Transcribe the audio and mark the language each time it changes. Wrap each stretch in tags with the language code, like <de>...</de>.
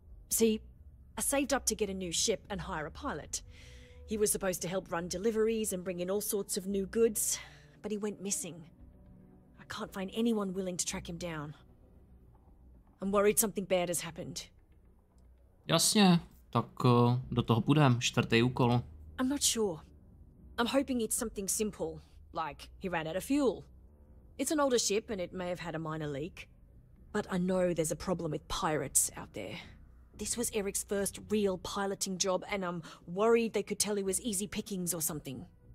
<en>See, I saved up to get a new ship and hire a pilot. He was supposed to help run deliveries and bring in all sorts of new goods, but he went missing. I can't find anyone willing to track him down. I'm worried something bad has happened.</en> <cs>Jasně, tak do toho půjdem, 4. úkol.</cs> <en>I'm not sure. I'm hoping it's something simple, like he ran out of fuel. It's an older ship and it may have had a minor leak. But I know there's a problem with pirates out there. This was Eric's first real piloting job, and I'm worried they could tell he was easy pickings or something.</en>